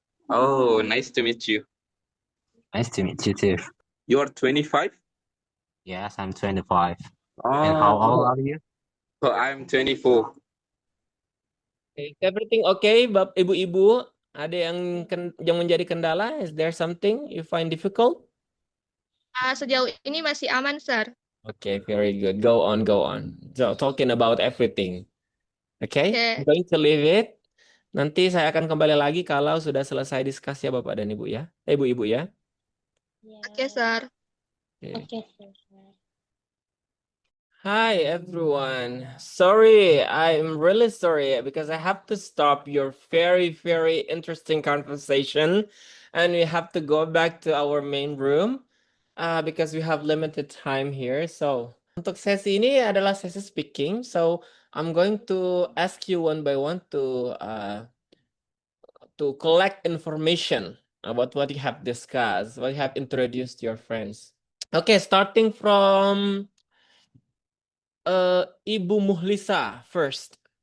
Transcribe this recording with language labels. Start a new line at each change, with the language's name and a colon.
English: Oh, nice to meet you. Nice to meet you too. You are 25? Yes, I'm 25. Oh, And how old are you? so I'm 24. Is everything okay, Ibu-ibu?
Indonesian: Ada yang menjadi kendala?
English: Is there something you find difficult?
Indonesian: Sejauh ini masih aman, Sir.
English: Okay, very good. Go on, go on. So, talking about everything. Okay? Okay. I'm going to leave it.
Indonesian: Nanti saya akan kembali lagi kalau sudah selesai diskusi ya Bapak dan Ibu ya. Ibu-ibu ya. Oke, Sir.
English: Okay.
Indonesian: Oke, sir.
English: Hi everyone. Sorry, I'm really sorry because I have to stop your very, very interesting conversation and we have to go back to our main room because we have limited time here.
Indonesian: So, untuk sesi ini adalah sesi speaking.
English: So, I'm going to ask you one by one to collect information about what you have discussed, what you have introduced to your friends. Okay, starting from Ibu Muhlisa first.